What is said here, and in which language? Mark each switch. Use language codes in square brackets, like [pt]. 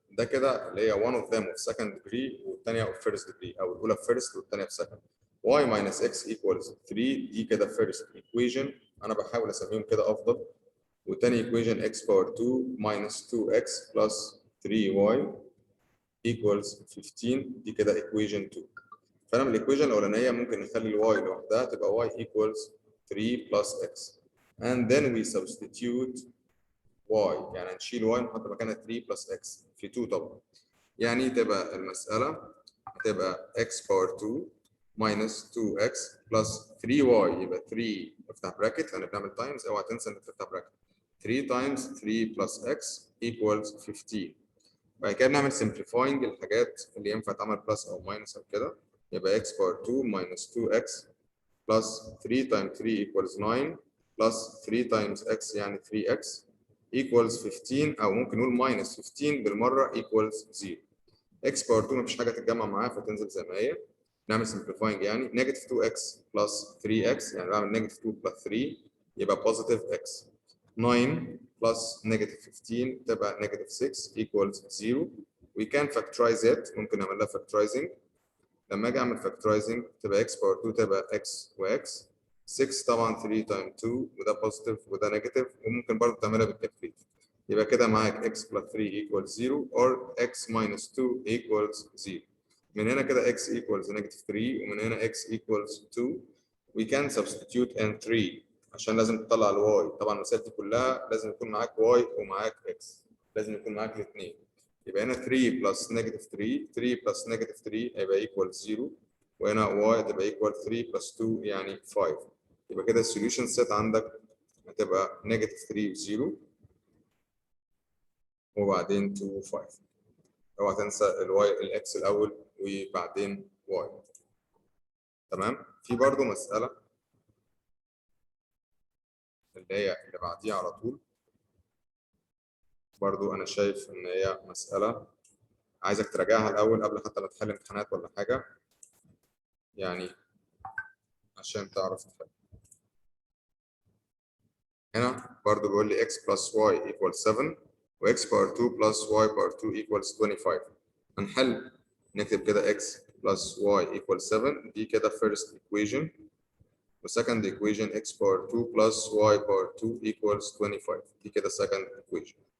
[ar] ده كده اللي هي [en] one of them of second degree والثانيه of first degree او الاولى في first والثانيه في second. y minus x equals 3 دي كده first equation. [ar] انا بحاول اسميهم كده افضل. [en] والثاني equation x power 2 minus 2x plus 3y equals 15 دي كده equation 2. [ar] فانا من الايكويشن الاولانيه ممكن نخلي الواي لوحدها تبقى [en] y equals 3 plus x. and then we substitute y، [ar] يعني نشيل [en] y نحط مكانها 3 plus x في 2 طبعا. [ar] يعني تبقى المسألة هتبقى x باور 2 [en] minus 2x plus 3y، [ar] يبقى 3 افتح براكت لأن بنعمل تايمز، اوعى تنسى انك تفتح براكت. [en] 3 times 3 plus x equals 15. [ar] بعد كده بنعمل simplifying الحاجات اللي ينفع تعمل بلس أو ماينس أو كده، يبقى x باور 2 minus 2x plus 3 times 3 equals 9 [en] plus 3 times x [ar] يعني 3x equals 15، أو ممكن نقول minus 15 بالمرة equals 0. x باور 2 مفيش حاجة تتجمع معاها فتنزل زي ما هي. [en] نعمل simplifying يعني negative 2x plus 3x، يعني بعمل negative 2 plus 3 يبقى positive x. 9 plus negative 15 تبقى negative 6 equals 0. We can factorize it، [ar] ممكن نعمل لها [en] factorizing. [ar] لما اجي اعمل factorizing تبقى x باور 2 تبقى x و x. 6 طبعا 3 times 2 وده positive وده negative، وممكن برضه تعملها بالكالكوليتر. [en] يبقى كده معاك x plus 3 equals 0 or x minus 2 equals 0. من هنا كده x equals negative 3 ومن هنا x equals 2. We can substitute n 3 [ar] عشان لازم تطلع الواي. طبعا المسائل دي كلها لازم يكون معاك واي ومعاك x، لازم يكون معاك الاثنين. [en] يبقى هنا 3 plus negative 3 3 plus negative 3 هيبقى equal 0، وهنا y تبقى equal 3 plus 2 يعني 5. [ar] يبقى كده السوليوشن سيت عندك هتبقى negative 3 و 0 وبعدين 2 و 5. اوعى تنسى الواي الاكس الاول وبعدين واي. تمام. في برضه مسألة اللي هي اللي بعديها على طول، برضه أنا شايف إن هي مسألة عايزك تراجعها الأول قبل حتى ما تحل امتحانات ولا حاجة، يعني عشان تعرف تحل. [en] هنا برضه بيقول لي x plus y equals 7 و x power 2 plus y power 2 equals 25. هنحل نكتب كده x plus y equals 7 دي كده first equation، و second equation x power 2 plus y power 2 equals 25 دي كده second equation.